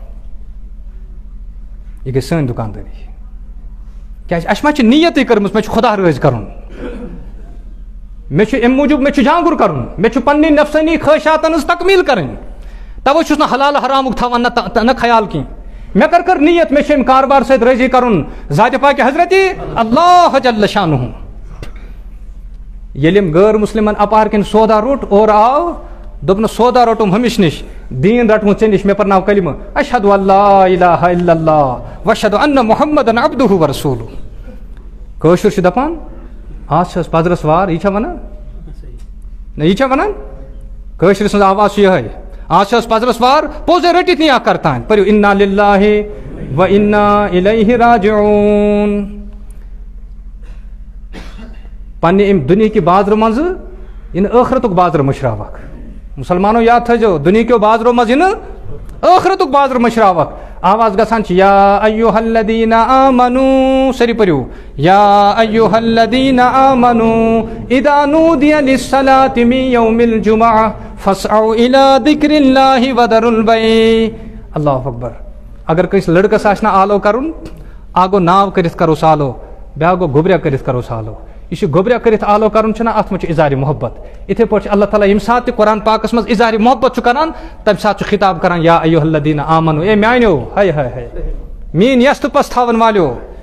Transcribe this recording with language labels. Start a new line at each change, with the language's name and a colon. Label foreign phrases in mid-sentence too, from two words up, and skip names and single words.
Kashmiri: یہِ گژھِ سٲنۍ دُکاندٲری کیٛازِ اَسہِ ما چھِ نیتٕے کٔرمٕژ مےٚ چھُ خۄدا رٲضۍ کَرُن مےٚ چھُ اَمہِ موٗجوٗب مےٚ چھُ جانگُر کَرُن مےٚ چھُ پننہِ نفسٲنی خٲہِشاتن ہٕنٛز تکمیٖل کَرٕنۍ تَوَے چھُس نہٕ حلال حرامُک تھاوان نہ خیال کینٛہہ مےٚ کٔر نیت مےٚ چھُ اَمہِ کاربار سۭتۍ رٲضی کَرُن ذاتِ پاکِ حضرت اللہ جل شانہ ییٚلہِ أمۍ غٲر مُسلِمن اَپارِ کِنۍ سودا روٚٹ اورٕ آو دوٚپنَس سودا روٚٹُم ہُمِس نِش دیٖن رَٹمُت ژےٚ نِش مےٚ پَرناو کلمہٕ
Arabic: اشہدُ اللہ الہ الا اللہ واشہدُ انہ محمدن عبدہ ورسولہ
Kashmiri: کٲشُر چھُ دَپان آز چھِ حظ پَزرَس وار یہِ چھا وَنان نہ یہِ چھا وَنان کٲشرِ سٕنٛز آواز چھِ یِہوٚے آز چھِ حظ پَزرَس وار پوٚزے رٔٹِتھ نی اکھ کَرتانۍ پٔرِو
Arabic: اِنّا لِلّٰہِ و اِنّا اِلیہ راجعوٗن
Kashmiri: پنہ ام دنیا کی بازر مز ان ٲخرتُک بازر مشراوک مسلمانو یاد تھٲیزیو دنیا کیو بازرو مز ان ٲخرتُک بازر مشراوک آواز گژھان چھِ
Arabic: یا ایُّہا الذین آمنو
Kashmiri: سٲری پٔرِو
Arabic: یا ایُّہا الذین آمنو اذا نودی للصلاۃ من یوم الجمعہ فاسعوا الی ذکر اللہ وذروا البیع اللہ اکبر
Kashmiri: اگر کٲنٛسہِ لڑکس آسہِ نا آلو کرُن اکھ گوٚو ناو کٔرِتھ کروس آلو بیٛاکھ گوٚو گوٚبریا کٔرِتھ کروس آلو یہ گوٚبریا کٔرِتھ آلو کرُن چھُنہ اتھ منٛز چھُ اظہارِ محبت اِتھے پٲٹھۍ چھُ اللہ تعالیٰ ییٚمہِ ساتہٕ تہِ قرآن پاکس منٛز اظہارِ محبت چھُ کران تمہِ ساتہٕ چھُ خطاب کران
Arabic: یا ایُّہا الذین آمنو
Kashmiri: اے میانیو ہاے ہاے ہاے میٲنۍ یژھ تہٕ پژھ تھاون والیو